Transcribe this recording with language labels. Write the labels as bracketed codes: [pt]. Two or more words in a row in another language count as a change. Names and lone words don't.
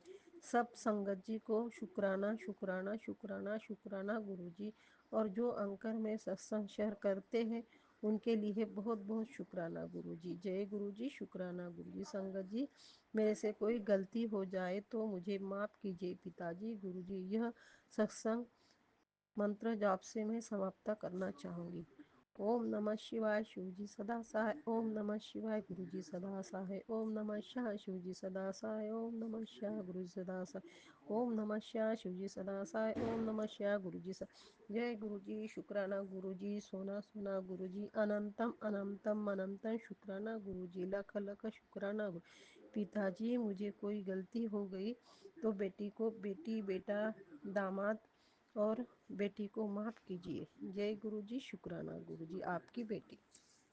[ur] سب سنگت جی کو شکرانہ شکرانہ شکرانہ شکرانہ گروجی، اور جو انکر میں ستسنگ شیئر کرتے ہیں ان کے لیے بہت بہت شکرانہ گروجی۔ جے گروجی شکرانہ گروجی۔ سنگت جی، میرے سے کوئی غلطی ہو جائے تو مجھے معاف کیجیے پتا جی۔ گروجی، یہ ستسنگ منتر جاپ سے میں سماپت کرنا چاہوں گی۔ اوم نمہ شیوائے، شیو جی سدا سہائے۔ اوم نمہ شیوائے، گرو جی سدا سہائے۔ اوم نمہ شیوائے، شیو جی سدا سہائے۔ اوم نمہ شیوائے، گرو جی سدا سہائے۔ اوم نمہ شیوائے، شیو جی سدا سہائے۔ اوم نمہ شیوائے، گرو جی سدا۔ جے گرو جی شکرانہ گرو جی، سونا سونا گرو جی، اننتم اننتم اننتم شکرانہ گرو جی، لکھ لکھ شکرانہ گرو۔ پتا جی، مجھے کوئی غلطی ہو گئی تو بیٹی بیٹا داماد اور بیٹی کو معاف کیجیے۔ جے گرو جی شکرانہ گرو جی، آپ کی بیٹی۔